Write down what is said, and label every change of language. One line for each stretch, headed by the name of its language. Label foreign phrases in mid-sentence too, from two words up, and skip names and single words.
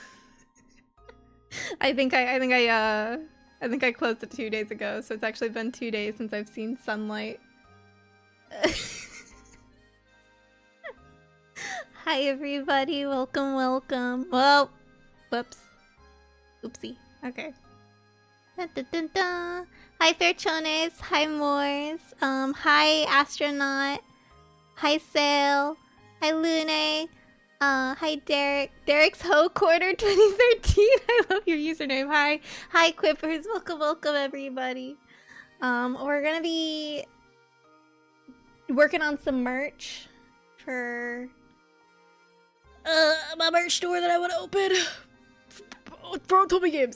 English: I think I closed it 2 days ago, so it's actually been 2 days since I've seen sunlight. Hi everybody, welcome, welcome. Well, whoops. Oopsie. Okay. Dun, dun, dun, dun. Hi Fairchones, hi Moors, hi Astronaut, hi Sail, hi Lune, hi Derek. Derek's Ho Quarter 2013. I love your username. Hi Quippers, welcome, welcome everybody. We're gonna be working on some merch for my merch store that I want to open for Toby Games.